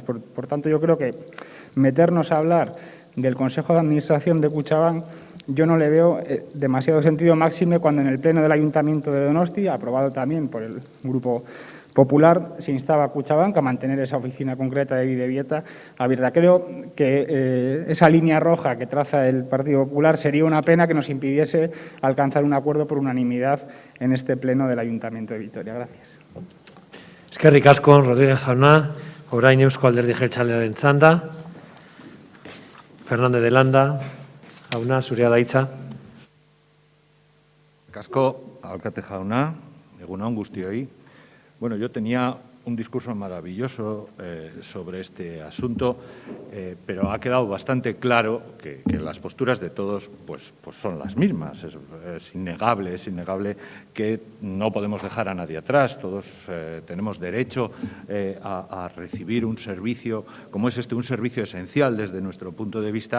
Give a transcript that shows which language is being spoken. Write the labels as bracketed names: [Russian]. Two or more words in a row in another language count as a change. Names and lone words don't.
[Spanish] Por tanto, yo creo que meternos a hablar del Consejo de Administración de Kutxabank yo no le veo demasiado sentido, máxime cuando en el Pleno del Ayuntamiento de Donosti, aprobado también por el Grupo Popular, se instaba a Kutxabank a mantener esa oficina concreta de Bidebieta abierta. Creo que esa línea roja que traza el Partido Popular sería una pena que nos impidiese alcanzar un acuerdo por unanimidad en este Pleno del Ayuntamiento de Vitoria. Gracias. [Basque] Eskerrik asko, Rodríguez jauna. Orain Eusko Alderdi Jeltzalearen txanda. Fernández de Landa. Jauna, zurea da hitza. Asko, alkate jauna, egun on guztioi. [Spanish] Bueno, yo tenía un discurso maravilloso sobre este asunto, pero ha quedado bastante claro que las posturas de todos pues son las mismas. Es innegable que no podemos dejar a nadie atrás. Todos tenemos derecho a recibir un servicio como es este, un servicio esencial desde nuestro punto de vista.